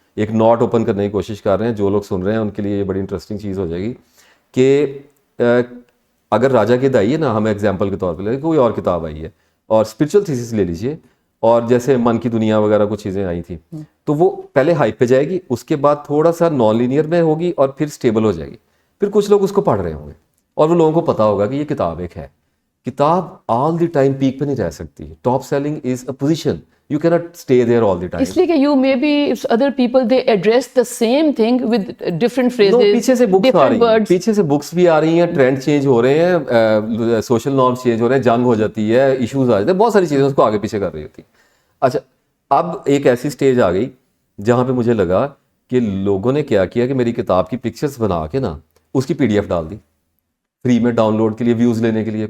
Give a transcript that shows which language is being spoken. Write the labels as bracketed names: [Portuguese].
[Urdu] ایک not open کرنے کی کوشش کر رہے ہیں. جو لوگ سن رہے ہیں ان کے لیے یہ بڑی انٹرسٹنگ چیز ہو جائے گی کہ اگر راجا گدھ آئی ہے نا, ہمیں ایگزامپل کے طور پہ لے, کوئی اور کتاب آئی ہے اور اسپرچل تھیسس لے لیجیے, اور جیسے من کی دنیا وغیرہ کچھ چیزیں آئی تھیں, تو وہ پہلے ہائپ پہ جائے گی, اس کے بعد تھوڑا سا نان لینئر میں ہوگی اور پھر سٹیبل ہو جائے گی. پھر کچھ لوگ اس کو پڑھ رہے ہوں گے اور وہ لوگوں کو پتا ہوگا کہ یہ کتاب ایک ہے. کتاب آل دی ٹائم پیک پہ نہیں رہ سکتی. [English] Top ceiling is a position, you can not stay there all the time. [Urdu] اس لیے کہ [English] you may be other people they address the same thing with different phrases, [Urdu] پیچھے سے بکس آ رہی ہیں, پیچھے سے بکس بھی آ رہی ہیں, ٹرینڈ چینج ہو رہے ہیں, سوشل نارمز چینج ہو رہے ہیں, جنگ ہو جاتی ہے, ایشوز آ جاتے ہیں, بہت ساری چیزیں اس کو آگے پیچھے کر رہی ہوتی ہیں. اچھا اب ایک ایسی سٹیج آ گئی جہاں پہ مجھے لگا کہ لوگوں نے کیا کیا کہ میری کتاب کی پکچرز بنا کے نا اس کی PDF ڈال دی فری میں ڈاؤن لوڈ کے لیے, ویوز لینے کے لیے.